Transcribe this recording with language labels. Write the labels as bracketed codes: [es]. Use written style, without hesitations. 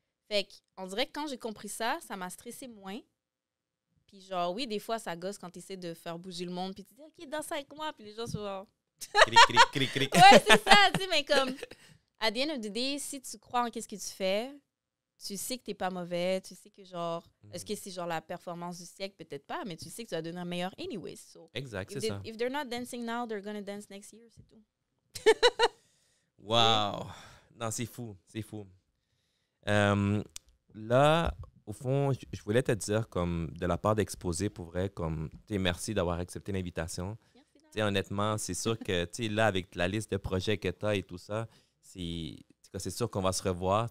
[fr] Fait qu'on dirait que quand j'ai compris ça, ça m'a stressé moins. Puis genre, oui, des fois, ça gosse quand tu essaies de faire bouger le monde puis tu dis, OK, danse avec moi, puis les gens sont genre... Cric, cric, cric, cric. Ouais, c'est ça, tu sais, mais comme... À [en] the end of the day, [fr] si tu crois en qu'est-ce que tu fais, tu sais que t'es pas mauvais, tu sais que genre, est-ce que c'est genre la performance du siècle? Peut-être pas, mais tu sais que tu vas devenir meilleur anyways. [en] So, [fr] exact, c'est ça. [en] If they're not dancing now, they're gonna dance next year, [fr] c'est tout. Wow! Non, c'est fou, c'est fou. Là, au fond, je voulais te dire, comme, de la part d'Exposé, pour vrai, comme, merci d'avoir accepté l'invitation. Honnêtement, c'est sûr que, là, avec la liste de projets que tu as et tout ça, c'est sûr qu'on va se revoir.